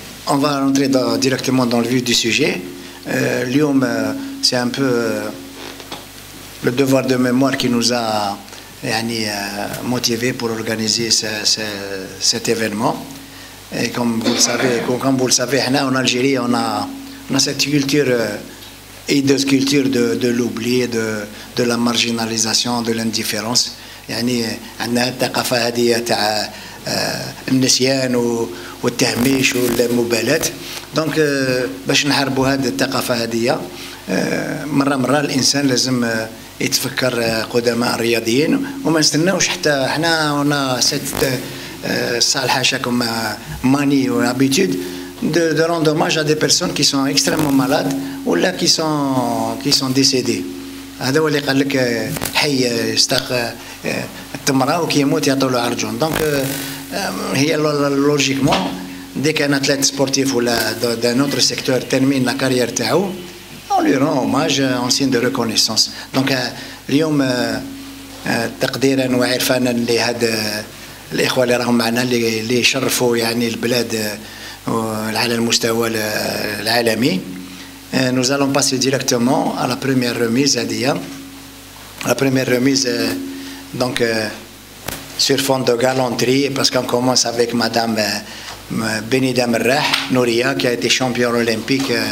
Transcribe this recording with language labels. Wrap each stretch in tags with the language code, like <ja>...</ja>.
<fr>On va rentrer directement dans le vif du sujet. L'IOM, c'est un peu le devoir de mémoire qui nous a motivés pour organiser cet événement. Et comme vous le savez, en Algérie, on a cette culture, hideuse culture de l'oubli, de la marginalisation, de l'indifférence.</fr> <ar>عندنا الثقافة هذه تاع النسيان والتهميش والمبالاة. دونك باش نحاربوا هذه الثقافة هذه مرة الإنسان لازم يتفكر قدماء الرياضيين وما نستناوش حتى حنا صالحة شكم ماني</ar> <fr>ou habitude de rendre hommage à des personnes qui sont extrêmement malades ou là qui sont décédées.</fr> <ar>هذا هو اللي قال لك حي يستاق التمرة وكي يموت يعطوا له عرجون.</ar> <fr>دونك هي لوجيكمون dès qu'un athlète sportif ou d'un autre secteur termine la carrière تاعو, on lui rend hommage en signe de reconnaissance.</fr> <ar>Donc اليوم تقديرا وعرفانا لهذا الاخوه اللي راهم معنا اللي شرفوا يعني البلاد على المستوى العالمي.</ar> <fr>Nous allons passer directement à la première remise la première remise donc sur fond de galanterie, parce qu'on commence avec madame Benida Merrah Nouria, qui a été championne olympique.</fr>